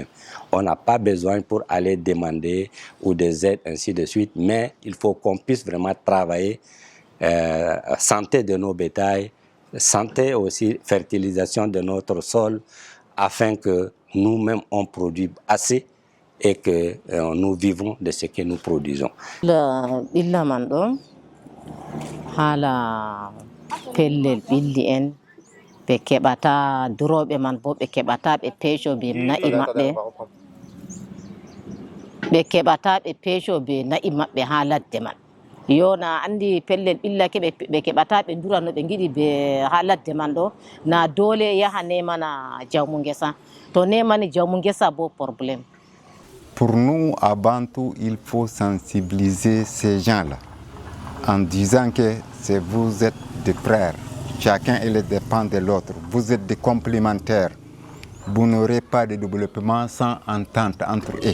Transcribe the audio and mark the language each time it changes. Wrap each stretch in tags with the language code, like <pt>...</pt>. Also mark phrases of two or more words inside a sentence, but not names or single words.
<fr>On n'a pas besoin pour aller demander ou des aides, ainsi de suite, mais il faut qu'on puisse vraiment travailler santé de nos bétails, santé aussi, fertilisation de notre sol, afin que nous-mêmes on produise assez et que nous vivons de ce que nous produisons.</fr> <ff>Illa man ɗo hala pellel ɓilli en ɓe keɓata duroɓe man bo ɓe keɓata ɓe peeco be na'i maɓɓe ha ladde man yo na andi pellel ɓillake ɓe keɓata ɓe durano ɓe giɗi ɓe ha ladde man ɗo na dole yaha nemana jawmu ngesa to nemani jawmu ngesa bo probléme.</ff> <fr>Pour nous, avant tout, il faut sensibiliser ces gens-là en disant que vous êtes des frères, chacun il dépend de l'autre, vous êtes des complémentaires, vous n'aurez pas de développement sans entente entre eux.</fr>